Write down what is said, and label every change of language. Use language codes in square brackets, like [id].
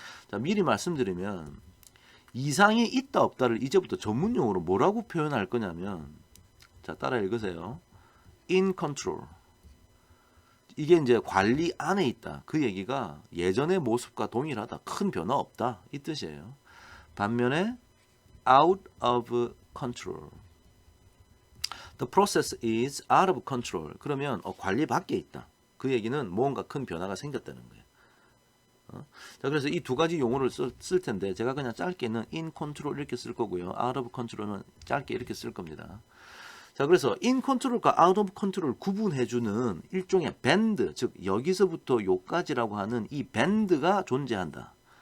[ko] 자, 미리 말씀드리면 이상이 있다 없다를 이제부터 전문용어로 뭐라고 표현할 거냐면, 자, 따라 읽으세요. [en] in control. [ko] 이게 이제 관리 안에 있다. 그 얘기가 예전의 모습과 동일하다. 큰 변화 없다. 이 뜻이에요. 반면에 [en] out of control. The process is out of control. [ko] 그러면 관리 밖에 있다. 그 얘기는 뭔가 큰 변화가 생겼다는 거예요. 자, 그래서 이 두 가지 용어를 쓸 텐데 제가 그냥 짧게는 in control 이렇게 쓸 거고요. out of control은 짧게 이렇게 쓸 겁니다. 자, 그래서 in control과 out of control을 구분해주는 일종의 밴드, 즉 여기서부터 요까지라고 하는 이 밴드가 존재한다.